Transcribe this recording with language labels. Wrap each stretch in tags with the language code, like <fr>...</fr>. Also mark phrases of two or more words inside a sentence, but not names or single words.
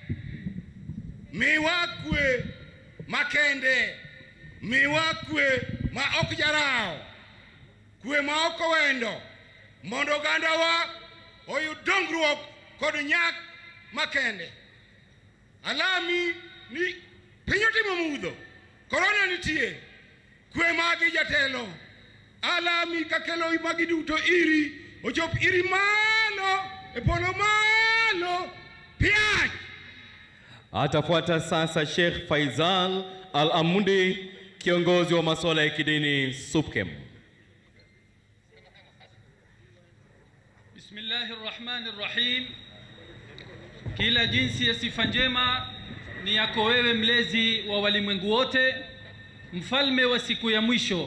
<luo>miwakwe makende miwakwe ma ok jarao kwe ma ok wendo mondo gandawa oyud dongruok kod nyak makende alami ni pinyo timo mudho korona nitie kwe magi jatelo alami kakelo magi duto iri ochop iri malo e polo malo piach.</luo> <sw>Atafuata sasa Sheikh Faisal Al-Amundi, kiongozi wa masuala ya kidini SUPKEM.</sw> <ar>Bismillahirrahmanirrahim.</ar> <sw>Kila jinsi ya sifa njema ni yako wewe, mlezi wa walimwengu wote, mfalme wa siku ya mwisho.</sw>